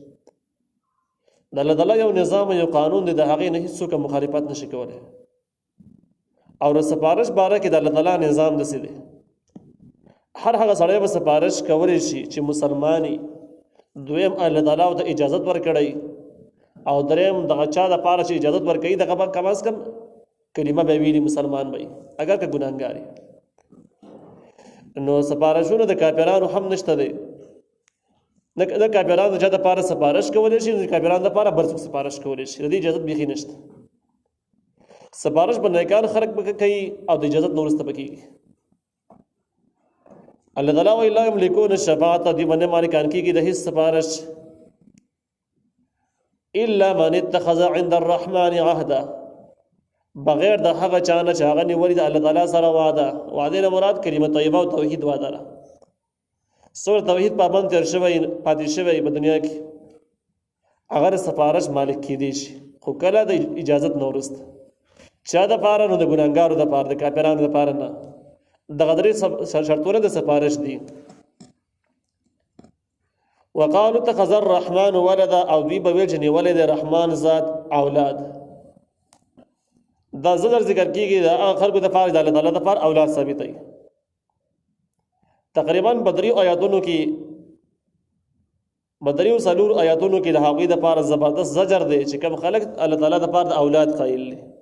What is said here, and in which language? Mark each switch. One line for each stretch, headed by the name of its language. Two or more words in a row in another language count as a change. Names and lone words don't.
Pashto: د الله تعالی یو نظام یو قانون دی، د هغې نه هېڅوک مخالفت نشي کولی. او د سپارش باره کې د الله تعالی نظام داسې دی، هر هغه سړی به سپارش کولی شي چې مسلمانی، دویم الله تعالی ته اجازت ورکړی او دریم دغه چا دپاره چې اجازت ورکوي دغه به کم از کم کلمه به ویلي مسلمان به اگر که ګناهګار وي. نو سپارشونه د کافرانو هم نشته دی، د کافرانو د چا دپاره سپارش کولی شي، د کافرانو دپاره بل څوک سپارش کولی شي، د دې اجازت بیخي نشته. سپارش به نیکان خلک به کوي او د اجازت نه وروسته به کېږي. الله تعالی وایي
Arabic: لا یملکون الشفاعة،
Pashto: دوی باندې مالکان کېږي د هېڅ سپارش
Arabic: الا من اتخذ عند الرحمن عهدا،
Pashto: بغیر د هغه چا نه چې هغه نیولي د الله تعالی سره وعده نه مراد کلمه طیبه او توحید وعده ده. څومره توحید پابند تېر شوی پاتې شوی په دنیا کې هغه د سپارش مالک کېدی شي، خو کله د اجازت نه وروسته. چا دپاره؟ نو د ګناهګارو دپاره، د کافرانو دپاره نه. دغه درې شرطونه د سپارش دي.
Arabic: وقالوا اتخذ الرحمن ولدا،
Pashto: او دوی به ویل چې نیولی دی رحمان ذات اولاد. دا زدر ذکر کېږي د هغه خلکو دپاره د الله تعالی دپاره اولاد ثابتوي. تقریبا په دریو آیاتونو کې په دریو څلورو آیاتونو کې د هغوی دپاره زبردست زجر دی چې کوم خلک الله تعالی دپاره د اولاد قایل دي.